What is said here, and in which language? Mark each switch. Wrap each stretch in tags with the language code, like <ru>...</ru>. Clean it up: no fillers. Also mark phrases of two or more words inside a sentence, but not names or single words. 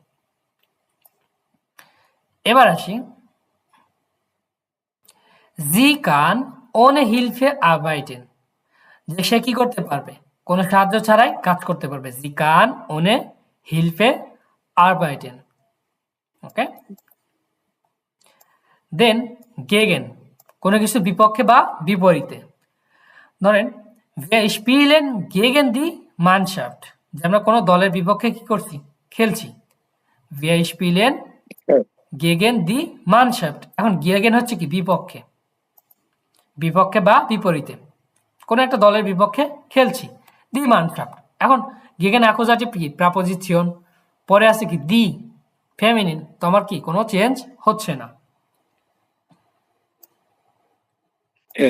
<bn>এবার আসি</bn> <de>Sie kann ohne Hilfe arbeiten,</de> <bn>যে সে কি করতে পারবে কোনো সাহায্য ছাড়াই কাজ করতে পারবে,</bn> <de>Sie kann ohne Hilfe arbeiten.</de> <bn>ওকে, দেন গেগেন, কোনো কিছু বিপক্ষে বা বিপরীতে, ধরেন</bn> <de>wir spielen gegen die Mannschaft,</de> <bn>যে আমরা কোনো দলের বিপক্ষে কি করছি খেলছি,</bn> <de>wir spielen gegen die Mannschaft,</de> <bn>এখন gegen হচ্ছে কি বিপক্ষে, বিপক্ষে বা বিপরীতে, কোনো একটা দলের বিপক্ষে খেলছি,</bn> <de>die Mannschaft,</de> <bn>এখন gegen অ্যাকুজাটিভ কি প্রাপোজিশন, পরে আছে কি দি ফেমিনিন, তো আমার কি কোনো চেঞ্জ হচ্ছে না। yes</bn>